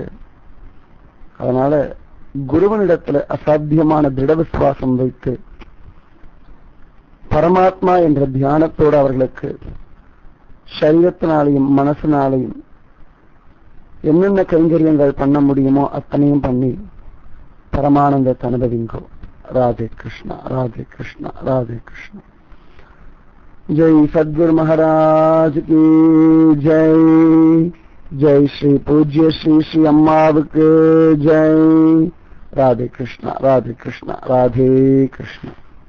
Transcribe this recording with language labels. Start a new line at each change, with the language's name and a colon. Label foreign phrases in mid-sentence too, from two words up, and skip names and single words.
Tamil: அதனால குருவனிடத்துல அசாத்தியமான திட விசுவாசம் வைத்து பரமாத்மா என்ற தியானத்தோடு அவர்களுக்கு சரீரத்தினாலையும் மனசினாலையும் என்னென்ன கைங்கரியங்கள் பண்ண முடியுமோ அத்தனையும் பண்ணி பரமானந்தத்தை அனுபவிங்கோ.
Hindi: राधे कृष्णा राधे कृष्णा राधे कृष्णा। जय सद्गुरु महाराज की जय। जय श्री पूज्य श्री श्री अम्मावुक्कु जय।
Tamil: ராதே கிருஷ்ணா, ராதே கிருஷ்ணா, ராதே கிருஷ்ணா.